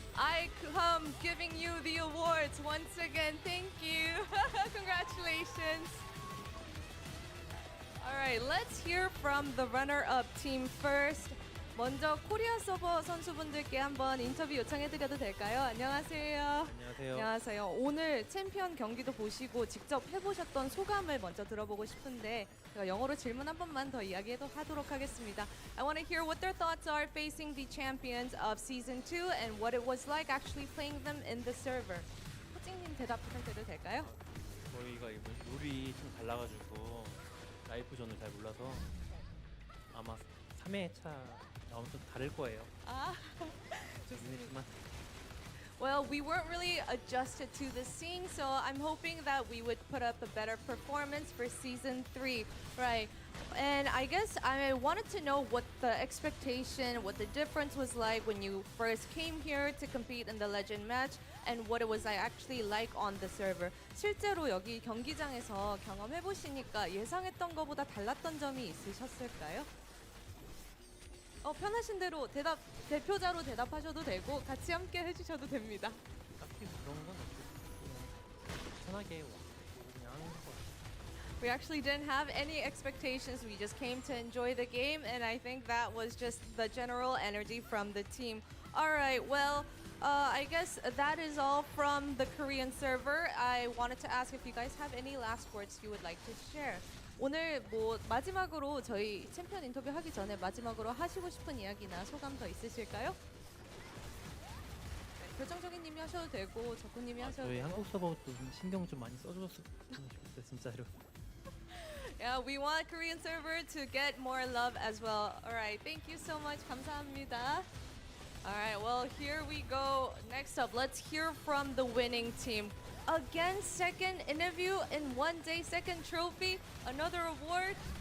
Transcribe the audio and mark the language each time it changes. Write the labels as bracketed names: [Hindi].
[English] I come giving you the awards once again. Thank you. Congratulations. Alright, let's hear from the runner-up team first. [Korean] 먼저 코리아 서버 선수분들께 한번 인터뷰 요청해드려도 될까요? 안녕하세요. 안녕하세요. 안녕하세요. 오늘 챔피언 경기도 보시고 직접 해보셨던 소감을 먼저 들어보고 싶은데 제가 영어로 질문 한 번만 더 이야기하도록 하겠습니다. [English] I want to hear what their thoughts are facing the champions of Season 2 and what it was like actually playing them in the server. [Korean] 호징님 대답 부탁드려도 될까요? 저희가 이번 룰이 좀 달라가지고 라이프존을 잘 몰라서 아마 3회차 나오면서 다를 거예요. 좋습니다. [English] Well, we weren't really adjusted to the scene, so I'm hoping that we would put up a better performance for Season 3, right? And I guess I wanted to know what the expectation, what the difference was like when you first came here to compete in the Legend match and what it was actually like on the server. [Korean] 실제로 여기 경기장에서 경험해보시니까 예상했던 것보다 달랐던 점이 있으셨을까요? 편하신 대로 대표자로 대답하셔도 되고 같이 함께 해주셔도 됩니다. 딱히 그런 건 없고 그냥 편하게 그냥 하는 거. [English] We actually didn't have any expectations. We just came to enjoy the game, and I think that was just the general energy from the team. All right, well, I guess that is all from the Korean server. I wanted to ask if you guys have any last words you would like to share. [Korean] 오늘 마지막으로 저희 챔피언 인터뷰 하기 전에 마지막으로 하시고 싶은 이야기나 소감 더 있으실까요? 네, 결정적인 님이 하셔도 되고 적군님이 하셔도 저희 되고. 한국 서버도 좀 신경 좀 많이 써줬으면 좋겠어요, 진짜로. [English] Yeah, we want Korean server to get more love as well. All right, thank you so much. [Korean] 감사합니다. [English] All right, well, here we go. Next up, let's hear from the winning team. Again, second interview in one day, second trophy, another award.